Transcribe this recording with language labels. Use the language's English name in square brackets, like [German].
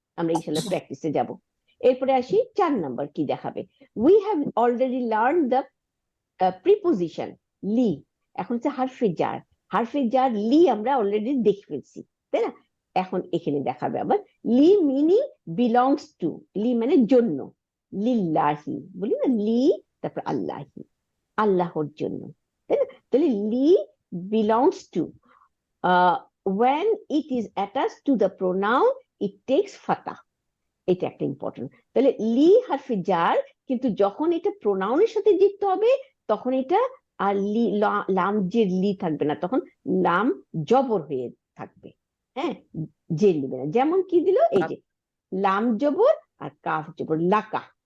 [Bangla] আমরা ইনশাল্লাহ প্র্যাকটিসে যাব। এরপরে আসি 4 নাম্বার কি দেখাবে, we have already learn the preposition লি। এখন হচ্ছে হারফে জার, হারফে জার লি আমরা অলরেডি দেখে ফেলছি, তাই না? এখন এখানে দেখাবে আবার লি মিনিং বিলংস টু, লি মানে জন্য, লিল্লাহি বলি না, লি তারপর আল্লাহি, আল্লাহর জন্য, তাই না? [English] তাহলে লি belongs to, when it is attached to the pronoun it takes fatha, এটা একটা ইম্পর্টেন্ট। [Bangla] তাহলে লি হারফে জার, কিন্তু যখন এটা প্রোনাউনের সাথে যুক্ত হবে তখন এটা আর লি লাম যে লি থাকবে না, তখন লাম জবর হয়ে থাকবে। হ্যাঁ, যে নিবে না। যেমন কি দিল, এই যে লাম জবর আর কাফ জবর, লাকা।